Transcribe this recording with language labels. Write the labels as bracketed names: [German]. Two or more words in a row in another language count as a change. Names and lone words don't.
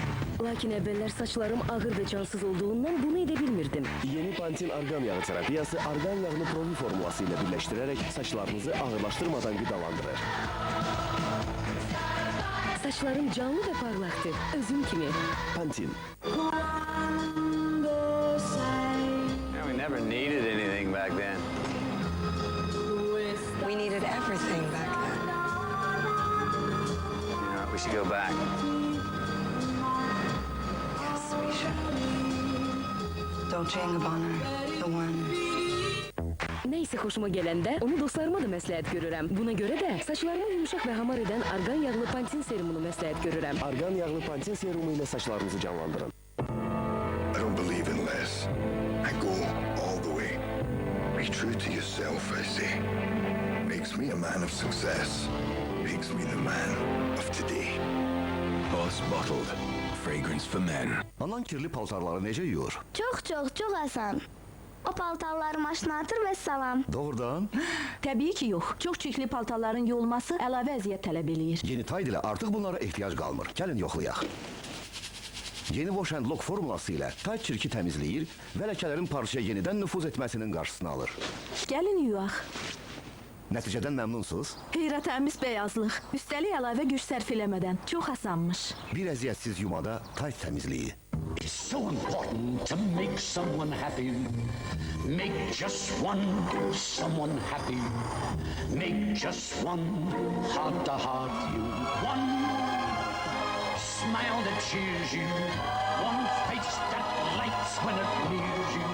[Azerbaijani] Lakin əvvəllər saçlarım ağır və cansız olduğundan bunu edə bilmirdim. Yeni Pantin argan yağı terapiyası argan yağını provi formulası ilə birləşdirərək saçlarınızı ağırlaşdırmadan qidalandırır. Saçlarım canlı və parlaqdır, özüm kimi. Pantin. [English] We never needed anything back then. We needed everything back then. You know, we should go back. Yes, we should. Dolce & Gabbana, the one. [Azerbaijani] Nəysə xoşuma gələndə onu dostlarıma da məsləhət görürəm. Buna görə də saçlarımı yumuşaq və hamar edən argan yağlı Pantin serumunu məsləhət görürəm. Argan yağlı Pantin serumu ilə saçlarınızı canlandırın. [English] I don't believe in less. I go all the way. Be true to yourself, I say. Makes me a man of success. Makes me the man of today. Boss Bottled. Fragrance for men. [Azerbaijani] Anan kirli paltarları necə yuyur? Çox asan. O paltarları maşına atır və salam. Doğrudan? Təbii ki, yox. Çox çirkli paltarların yuyulması əlavə əziyyət tələb eləyir. Yeni Tide ilə artıq bunlara ehtiyac qalmır. Gəlin yoxlayaq. Yeni Wash and Lock formulası ilə Tide çirki təmizləyir və ləkələrin parçaya yenidən nüfuz etməsinin qarşısını alır. Gəlin yuyaq. Nəticədən məmnunsunuz? Heyrətəmiz bəyazlıq. Üstəlik əlavə güc sərf eləmədən. Çox asanmış. Bir əziyyətsiz yumada Tide təmizliyi. [English] It's so important to make someone happy. Make just one someone happy. Make just one heart-to-heart you. One smile that cheers you. One face that lights when it nears you.